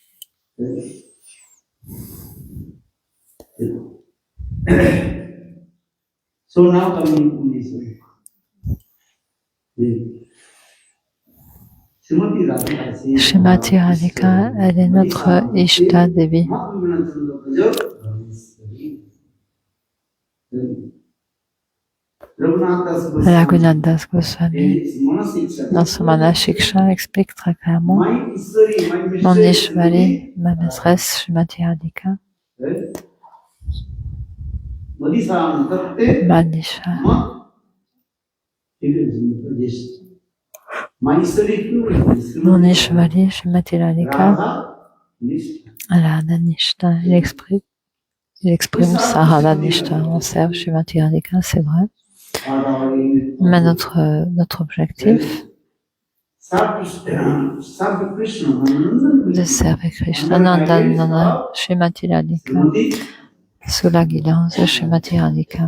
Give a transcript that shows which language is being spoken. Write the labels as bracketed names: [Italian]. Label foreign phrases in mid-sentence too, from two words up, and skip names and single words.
[French] Srimati Radhika, elle est notre Ishta Devi. Raghunath Das Goswami, dans son Manashiksha, explique très clairement mon Ishvari, ma maîtresse Srimati Radhika, Madisha. Mon Ishvari, Srimati Radhika, [Sanskrit] Radha Nishta. [French] Il exprime sa [Sanskrit] Radha Nishta. [French] On sert Srimati Radhika, c'est vrai. Mais notre objectif de servir Krishna, Nandanana, Srimati Radhika, sous la guidance de Srimati Radhika.